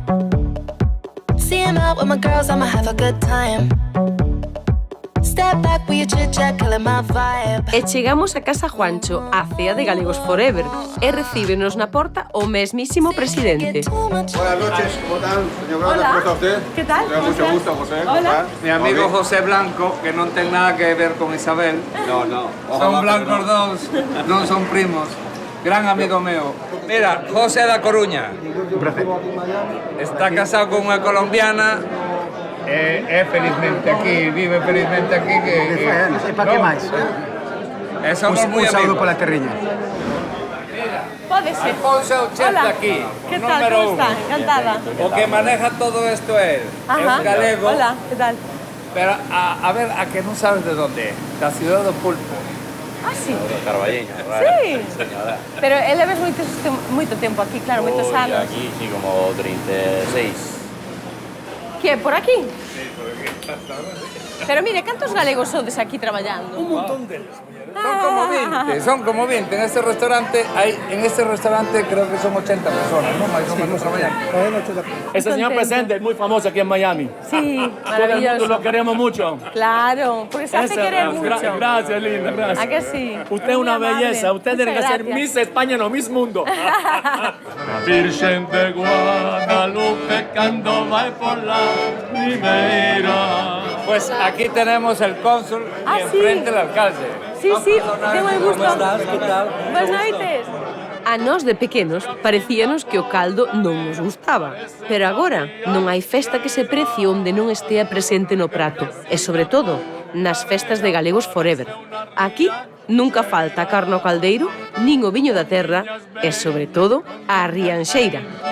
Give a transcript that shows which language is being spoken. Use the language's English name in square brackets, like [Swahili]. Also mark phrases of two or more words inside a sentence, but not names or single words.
[English] See him out with my girls, I'ma have a good time. Step back with your chit-chat, killing my vibe. [Galician] E chegamos a casa Juancho, a cea de Galegos Forever, e recíbenos na porta o mesmísimo presidente. [Spanish] Buenas noches, ¿cómo tal? Señor Branda, Hola. ¿cómo está usted? ¿Qué tal? Me da mucho gusto, José. Hola. Mi amigo José Blanco, [Galician] que non ten nada que ver con Isabel. [Spanish] No, no. [Galician] Son blancos dos, non son primos. Gran amigo meu. Mira, José da Coruña. Está casado con unha colombiana. É felizmente aquí, vive felizmente aquí. E para que máis? Somos moi amigos. Un saúdo pola terriña. Pode ser. Alfonso Ochenta aquí. [Spanish] ¿Qué tal? ¿Cómo está? Encantada. [Galician] O que [Spanish] maneja todo esto [Galician] é él. É un galego. [Spanish] Hola, ¿qué tal? [Galician] Pero a ver, a que non sabes de onde é. Da ciudad do Pulpo. [Spanish] Ah, sí? Carballeño, Sí. señora. [Galician] Pero él ves moito tempo aquí, claro, moitos anos. [Spanish] Aquí sí, como 36. Que, por aquí? Sí, por aquí. [Galician] Pero mire, cantos galegos sodes aquí traballando? Un montón deles. Son como 20. [Spanish] En este restaurante creo que son 80 personas, ¿no? Más o menos trabajando. Este señor presente es muy famoso aquí en Miami. Sí, Todo el mundo maravilloso. lo queremos mucho. Claro, porque se hace querer mucho. Gracias, linda, gracias. ¿A que sí? Usted es una Muy amable. belleza. Usted tiene que Muchas ser gracias. Miss España, no Miss Mundo. Virgen de Guadalupe, cuando va por la primera. Pues aquí tenemos el cónsul y enfrente el alcalde. [Galician] Sí, sí, ten moi gusto. Boas noites. A nós de pequenos parecíanos que o caldo non nos gustaba. Pero agora non hai festa que se precie onde non estea presente no prato. E sobre todo, nas festas de Galegos Forever. Aquí nunca falta a carne ao caldeiro, nin o viño da terra e, sobre todo, a rianxeira.